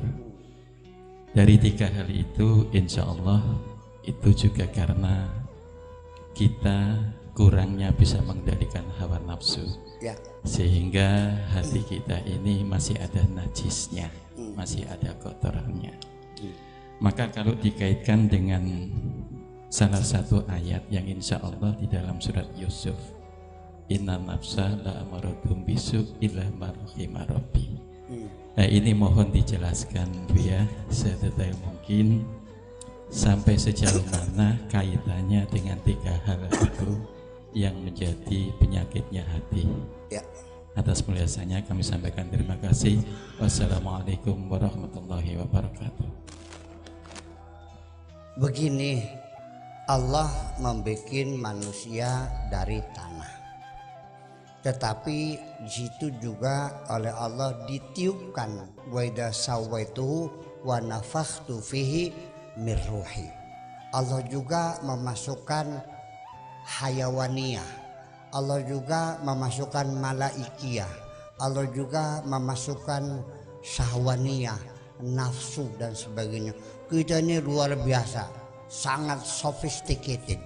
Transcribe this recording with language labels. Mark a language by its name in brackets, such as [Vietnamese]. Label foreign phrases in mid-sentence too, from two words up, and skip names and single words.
[Indonesian] Dari tiga hal itu [Arabic] إن شاء الله [Indonesian] itu juga karena kita kurangnya bisa mengendalikan hawa nafsu, Ya. sehingga hati kita ini masih ada najisnya, masih ada kotorannya. Maka kalau dikaitkan dengan salah satu ayat yang [Arabic] إن شاء الله [Indonesian] di dalam surat Yusuf, [Arabic] إن النفس لأمارة بالسوء إلا ما رحم ربي. [Indonesian] Nah, ini mohon dijelaskan Bu ya, sedetail mungkin sampai sejauh mana kaitannya dengan 3 hal itu yang menjadi penyakitnya hati. Ya. Atas penjelasannya kami sampaikan terima kasih. [Arabic] والسلام عليكم ورحمة الله وبركاته. [Indonesian] Begini, Allah membuat manusia dari tanah, tetapi di situ juga oleh Allah ditiupkan [Arabic] وإذا سويته ونفخت فيه من روحي. [Indonesian] Allah juga memasukkan hayawaniyah, Allah juga memasukkan malaikiyah, Allah juga memasukkan syahwaniyah, nafsu dan sebagainya. Kita ini luar biasa, sangat sophisticated.